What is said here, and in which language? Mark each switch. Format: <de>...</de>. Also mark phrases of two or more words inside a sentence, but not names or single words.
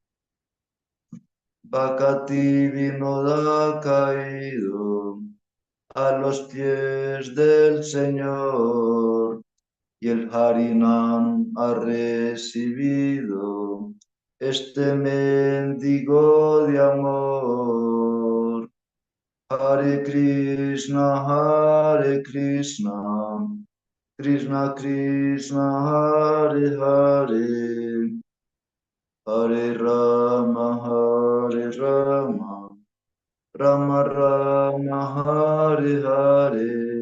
<es>Bhakti Vinoda caído a los pies del Señor y el Harinam ha recibido este mendigo de amor.</es> <sa>Hare Krishna, Krishna Krishna, Hare Hare, Hare Rama, Rama Rama, Hare Hare.</sa>